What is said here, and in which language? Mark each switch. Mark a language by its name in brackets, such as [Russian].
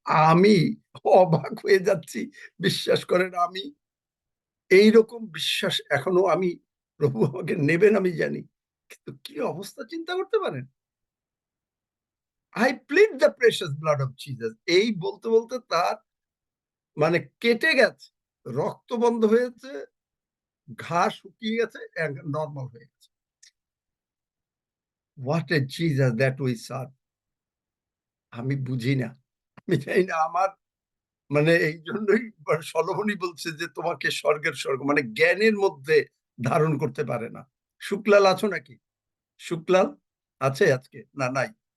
[Bangla] আমি অবাক হয়ে যাচ্ছি, বিশ্বাস করেন আমি এইরকম বিশ্বাস এখনো আমি, প্রভু আমাকে নেবেন আমি জানি, কিন্তু কি অবস্থা চিন্তা করতে পারেন। [English] I plead the precious blood of Jesus. [Bangla] এই বলতে বলতে তার মানে কেটে গেছে, রক্ত বন্ধ হয়েছে, ঘা শুকিয়ে গেছে, নর্মাল হয়ে গেছে। [English] What a Jesus that we serve. [Bangla] আমি বুঝি না, আমি জানি না, আমার মানে এই জন্যই সলোমনই বলছে যে তোমাকে স্বর্গের স্বর্গ, মানে জ্ঞানের মধ্যে ধারণ করতে পারে না। শুক্লাল আছো নাকি? শুক্লাল আছে আজকে না? নাই।